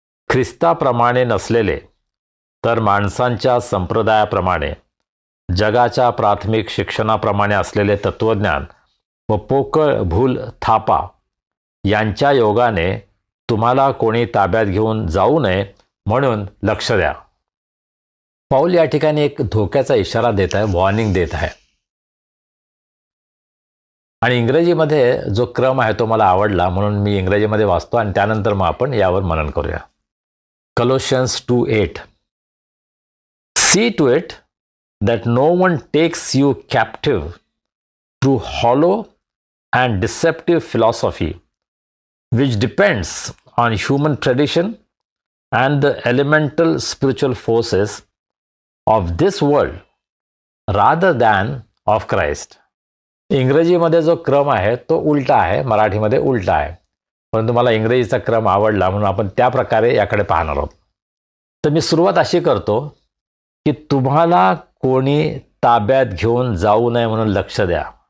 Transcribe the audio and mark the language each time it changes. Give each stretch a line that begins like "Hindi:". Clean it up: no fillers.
Marathi: ख्रिस्ताप्रमाणे नसलेले तर माणसांच्या संप्रदायाप्रमाणे, जगाच्या प्राथमिक शिक्षणाप्रमाणे असलेले तत्वज्ञान व पोकळ भूल थापा यांच्या योगाने तुम्हाला कोणी ताब्यात घेऊन जाऊ नये म्हणून लक्ष द्या. पाऊल या ठिकाणी एक धोक्याचा इशारा देत आहे, वॉर्निंग देत आहे. आणि इंग्रजीमध्ये जो क्रम आहे तो मला आवडला म्हणून मी इंग्रजीमध्ये वाचतो आणि त्यानंतर मग आपण यावर मनन करूया.
English: Colossians 2:8. See to it that no one takes you captive through hollow and deceptive philosophy, which depends on human tradition and the elemental spiritual forces of this world rather than of Christ.
Marathi: इंग्रजीमध्ये जो क्रम आहे तो उलटा आहे, मराठीमध्ये उलटा आहे, परंतु मला इंग्रजीचा क्रम आवडला म्हणून आपण त्या प्रकारे याकडे पाहणार आहोत. तर मी सुरुवात अशी करतो की तुम्हाला कोणी ताब्यात घेऊन जाऊ नये म्हणून लक्ष द्या.